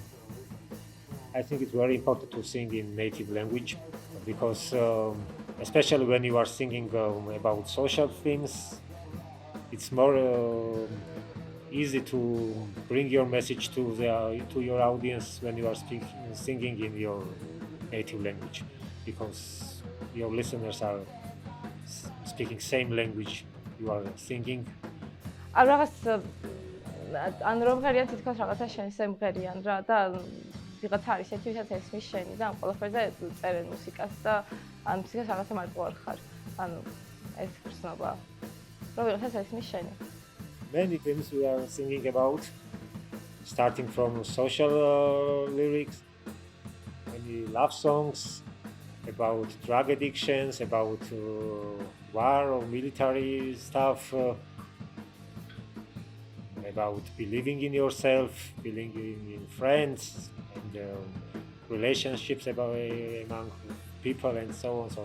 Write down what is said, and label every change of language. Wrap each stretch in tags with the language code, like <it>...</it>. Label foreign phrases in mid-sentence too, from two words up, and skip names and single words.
<en>I think it's very important to sing in native language because especially when you are singing about social themes, it's more easy to bring your message to your audience when you are singing in your native language, because your listeners are speaking same language you are singing.</en> <ka>ან რომ ღერიან თითქოს რაღაცა შენ შემღერიან რა და ვიღაცა არის ერთი ვისაც ესმის შენი და ამ ყველაფერზე წერენ მუსიკას და ან მუსიკას რაღაცა მარტო არ ხარ. ანუ ეს გრძნობა. რომ ვიღაცა ესმის შენი.</ka> <en>Many things we are singing about, starting from social lyrics, many love songs, about drug addictions, about war or military stuff, about believing in yourself, believing in friends, and relationships among people, and so on.</en>